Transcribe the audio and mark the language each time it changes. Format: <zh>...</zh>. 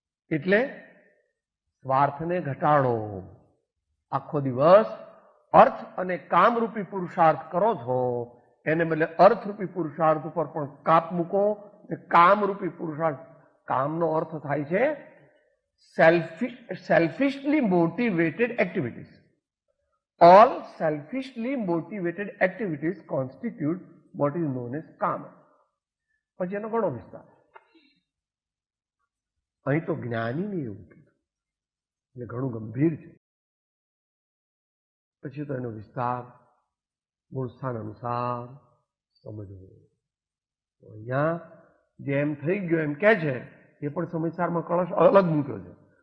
<gu>એટલે સ્વાર્થને ઘટાડો. આખો દિવસ અર્થ અને કામરૂપી પુરુષાર્થ કરો છો, એને બદલે અર્થરૂપી પુરુષાર્થ ઉપર પણ કાપ મૂકો. કામરૂપી પુરુષાર્થ, કામનો અર્થ થાય છે</gu> <en>selfishly motivated activities. All selfishly motivated activities constitute what is known as kama.</en> <gu>પછી એનો ઘણો વિસ્તાર. અહીં તો જ્ઞાનીને એવું કીધું એટલે ઘણું ગંભીર છે. પછી તો એનો વિસ્તાર મૂળ સ્થાન અનુસાર સમજવો. અહીંયા જેમ થઈ ગયો એમ કે છે એ પણ સમયસારમાં કળશ અલગ મૂક્યો છે.</gu>